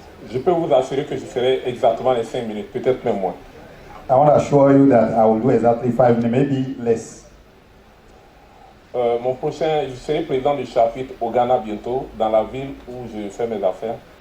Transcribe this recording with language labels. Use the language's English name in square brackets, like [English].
[French] Je peux vous assurer que je ferai exactement les 5 minutes, peut-être même moins. [English] I want to assure you that I will do exactly 5 minutes, maybe less. [French] Mon prochain, je serai président du chapitre au Ghana bientôt, dans la ville où je fais mes affaires.